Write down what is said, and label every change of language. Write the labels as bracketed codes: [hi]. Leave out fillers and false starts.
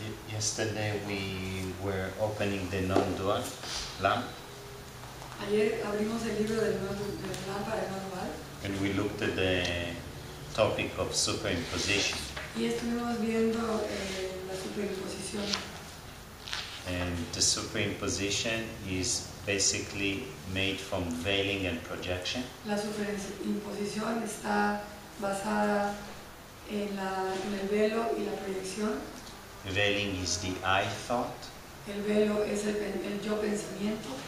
[en] Yesterday we were opening the non-dual lamp. [es] Ayer abrimos el libro de la lámpara no dual. [en] And we looked at the topic of superimposition. [es] Y estuvimos viendo la superimposición. [en] And the superimposition is basically made from veiling and projection. [es] La superimposición está basada en el velo y la proyección. [en] Veiling is the I thought. [es] El velo es el yo pensamiento.